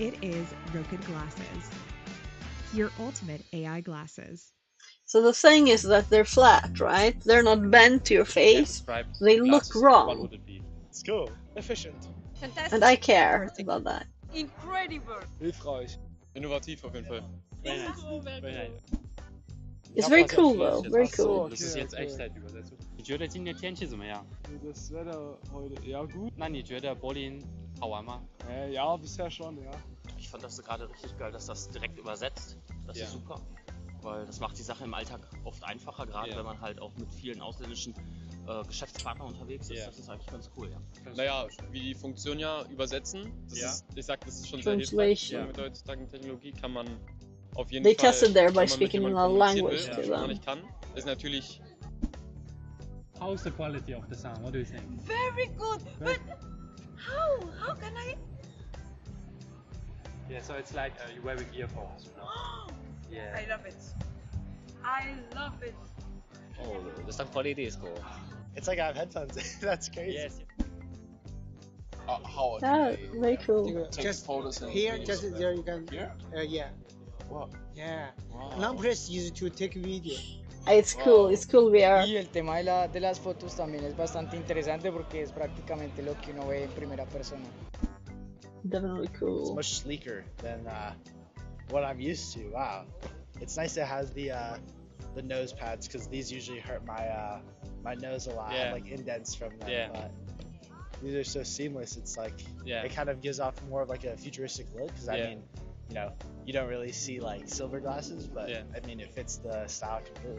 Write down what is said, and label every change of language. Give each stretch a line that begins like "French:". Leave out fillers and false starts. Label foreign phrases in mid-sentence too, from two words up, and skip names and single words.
English: It is Roku Glasses, your ultimate AI glasses. So the thing is that they're flat, right? They're not bent to your face. They look wrong. It's cool. Efficient. Fantastic. And I care about that. Incredible.
German: Hilfreich. Innovativ auf jeden Fall.
English: Very nice. Very nice. It's very cool though, very cool.
German: Das ist jetzt Echtzeitübersetzung.
Chinese: 你觉得今天天气怎么样？
German: Das Wetter heute eher gut.
Chinese: 那你觉得柏林好玩吗？
German: Ja, bisher schon, ja. Ich fand das gerade richtig geil, dass das direkt übersetzt. Das ist super. Weil das macht die Sache im Alltag oft einfacher, gerade wenn man halt auch mit vielen ausländischen Geschäftspartnern unterwegs ist. Das ist eigentlich ganz cool, ja. Naja, wie die Funktion ja übersetzen, das ist, ich sag, das ist schon sehr hilfreich. Mit der heutzutage Technologie kann man auf jeden
English: They
German: Fall,
English: tested there by
German: wenn man
English: speaking
German: mit
English: another
German: jemandem
English: language
German: kommunizieren
English: to
German: will, wenn man
English: them.
German: nicht kann, ist natürlich.
English: How's the quality of the sound? What do you think? Very good. But how can I? Yeah, so it's like you're wearing earphones, you know? Yeah. I love it. I love it. Oh, the sound quality is cool. It's like I have headphones. That's crazy. Yes. How Yeah, very cool. Just photos here, just there you can. Here? Yeah. Wow. Yeah. Wow. Numbers used to take video. It's cool VR.
Spanish: Y el tema de las fotos también es bastante interesante porque es prácticamente lo que uno ve en primera persona.
English: Definitely cool. It's much sleeker than what I'm used to. Wow. It's nice it has the nose pads because these usually hurt my nose a lot. I have, like indents from them. But these are so seamless. It's like it kind of gives off more of like a futuristic look because I mean, you know, you don't really see like silver glasses, but I mean it fits the style completely.